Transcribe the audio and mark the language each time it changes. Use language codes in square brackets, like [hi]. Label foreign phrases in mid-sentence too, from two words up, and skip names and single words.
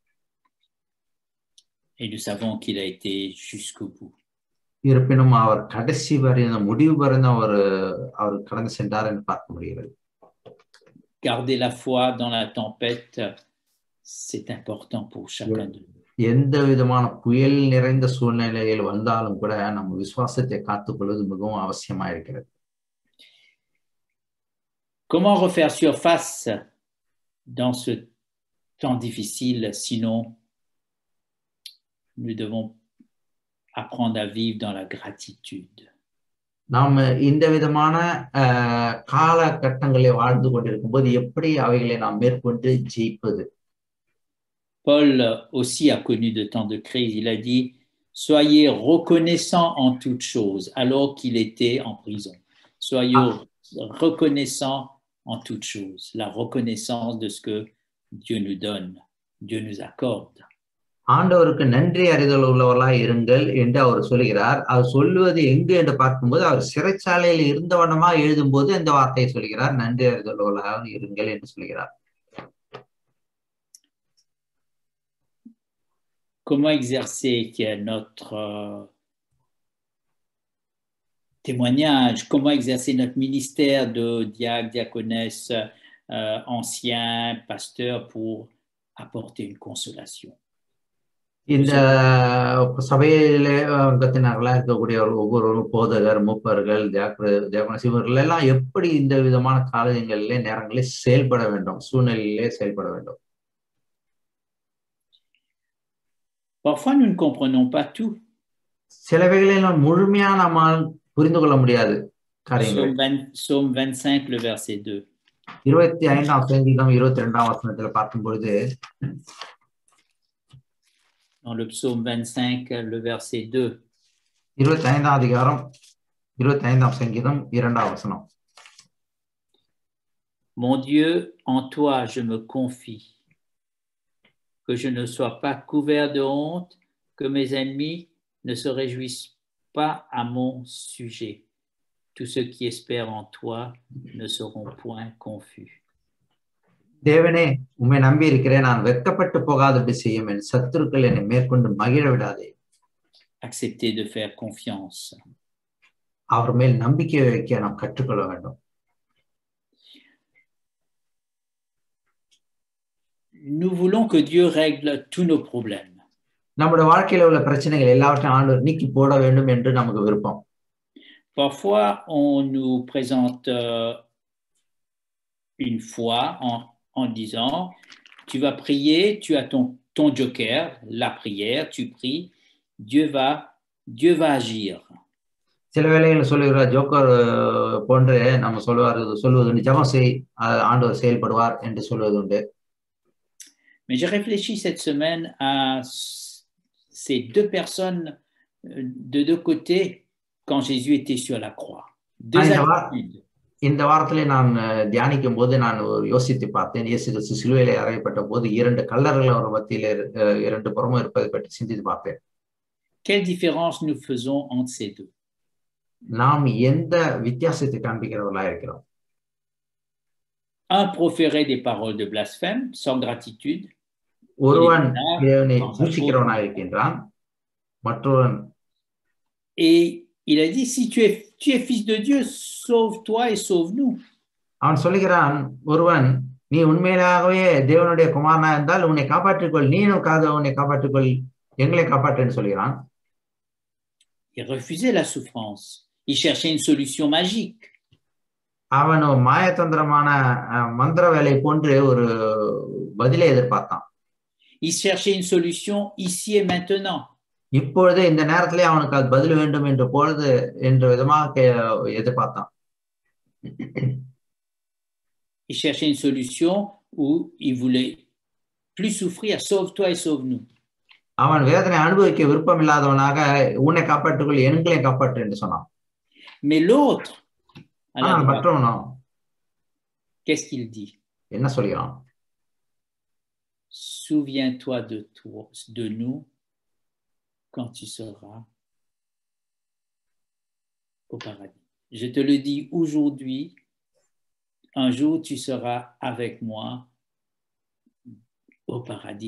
[fr] Et nous savons qu'il a été jusqu'au bout. [ta] இருப்பினும் அவர் கடைசி வரை முடிவு வரைந்து அவர் கடந்து சென்றார் என்று பார்க்க முடிகிறது. [fr] Garder la foi dans la tempête, c'est important pour chacun de nous. [ta] எந்த விதமான புயல் நிறைந்த சூழ்நிலையில் வந்தாலும் கூட நம்ம விசுவாசத்தை காத்துக்கொள்வது மிகவும் அவசியமா இருக்கிறது. [fr] Comment refaire surface dans ce temps difficile, sinon nous devons apprendre à vivre dans la gratitude. [ta] நாம் இந்த விதமான காலகட்டங்களை வாழ்ந்து கொண்டிருக்கும் போது எப்படி அவைகளை நாம் மேற்கொண்டு ஜெயிப்பது? [fr] Paul aussi a connu de temps de crise. Il a dit, soyez reconnaissant en toutes choses alors qu'il était en prison. Soyez reconnaissant en toutes choses. La reconnaissance de ce que Dieu nous donne, Dieu nous accorde. [ta] ஆண்டவருக்கு நன்றி அறிதல் உள்ளவர்களாய் இருங்கள் என்று அவர் சொல்கிறார். அவர் சொல்லுவது எங்கு என்று பார்க்கும்போது அவர் சிறைச்சாலையில் இருந்த வண்ணமா எழுதும் போது இந்த வார்த்தையை சொல்கிறார், நன்றி அறிதல் உள்ளவர்களாக இருங்கள் என்று சொல்கிறார். [fr] Comment exercer notre témoignage, comment exercer notre ministère de diacre, diaconesse, ancien, pasteur pour apporter une consolation. [ta] இந்த சபையிலே அங்கத்தினர்களா இருக்கக்கூடியவர்கள் ஒவ்வொருவரும் போதகர், மூப்பர்கள், தியாகனஸ் இவர்கள் எல்லாம் எப்படி இந்த விதமான காலங்களிலே நேரங்களில் செயல்பட வேண்டும், சூழ்நிலையிலே செயல்பட வேண்டும். [fr] Parfois nous ne comprenons pas tout. [ta] சிலவைகளில் நாம் முழுமையா நம்மால் புரிந்து கொள்ள முடியாது காரியங்கள். [fr] Psaume 25 le verset 2. [ta] 25ஆம் சங்கீதம் 22ஆம் வசனத்துல பார்க்கும் பொழுது [fr] Dans le psaume 25, le verset 2. [ta] 25ஆம் அதிகாரம் 25ஆம் சங்கீதம் 2ஆம் வசனம். [fr] Mon Dieu, en toi je me confie, que je ne sois pas couvert de honte, que mes ennemis ne se réjouissent pas à mon sujet. Tous ceux qui espèrent en toi ne seront point confus. [ta] தேவனே, உம்மை நம்பி இருக்கிறேன், நான் வெட்கப்பட்டு போகாதபடி செய்யும், என் சத்துருக்கள் என்னை மேற்கொண்டு மகிழ விடாதே. [fr] Accepter de faire confiance. [ta] அவர் மேல் நம்பிக்கை வைக்க நாம் கற்றுக்கொள்ள வேண்டும். [fr] Nous voulons que Dieu règle tous nos problèmes. [ta] நம்முடைய வாழ்க்கையில உள்ள பிரச்சனைகள் எல்லாவற்றையும் ஆண்டவர் நீக்கி போட வேண்டும் என்று நமக்கு விருப்பம். [fr] Parfois on nous présente une foi en disant, tu vas prier, tu as ton joker, la prière, tu pries, Dieu va agir. [ta] சில வேளைகளில் சொல்லுகிற ஜோக்கர் போன்று நம்ம சொல்லுவது ஜெபம் செய், ஆண்டவர் செயல்படுவார் என்று சொல்வதுண்டு. [fr] Mais j'ai réfléchi cette semaine à ces deux personnes de deux côtés quand Jésus était sur la croix. Deux attitudes. [ta] இந்த வாரத்திலே நான் தியானிக்கும் போது நான் யோசித்து பார்த்தேன். இயேசு கிறிஸ்து சிலுவையிலே அறையப்பட்ட போது இரண்டு கல்லர்கள் அவர் மத்தியிலே இரண்டு புறமும் இருப்பதை பற்றி சிந்தித்து பார்த்தேன். [fr] Quelle différence nous faisons entre ces deux? [ta] நாம் எந்த வித்தியாசத்தை காண்பிக்கிறவர்களா இருக்கிறோம்? [fr] Un proférait des paroles de blasphème sans gratitude. [ta] ஒருவன் தேவனை தூஷிக்கிறவனாக இருக்கின்றான், மற்றொருவன் [fr] et il a dit, si tu es fils de Dieu, sauve-toi et sauve-nous. [ta] அவன் சொல்லுகிறான், ஒருவன் நீ உண்மையிலாகவே தேவனுடைய குமாரனா இருந்தால் உன்னை காப்பாற்றிக்கொள், நீனுக்காக உன்னை காப்பாற்றிக்கொள், எங்களை காப்பாற்றுன்னு சொல்கிறான். [fr] Il refusait la souffrance. Il cherchait une solution magique. [ta] அவன் மாயதந்திரமான மந்திர வேலை போன்று ஒரு பதிலை எதிர்பார்த்தான். [fr] Il cherchait une solution ici et maintenant. [ta] இப்பொழுது இந்த நேரத்திலே அவனுக்கு அது பதில் வேண்டும் என்ற விதமாக எதிர்பார்த்தான். [fr] Il cherchait une solution où il voulait plus souffrir, sauve-toi et sauve-nous. [ta] அவன் வேதனை அனுபவிக்க விருப்பம் இல்லாதவனாக உன்னை காப்பாற்றுக்கொள், எங்களை காப்பாற்று என்று சொன்னான். [fr] Mais l'autre, [ta] மற்றவனோ [fr] qu'est-ce qu'il dit? [ta] என்ன சொல்கிறான்? [fr] Souviens-toi de nous quand tu seras au paradis. Je te le dis aujourd'hui, un jour tu seras avec moi au paradis.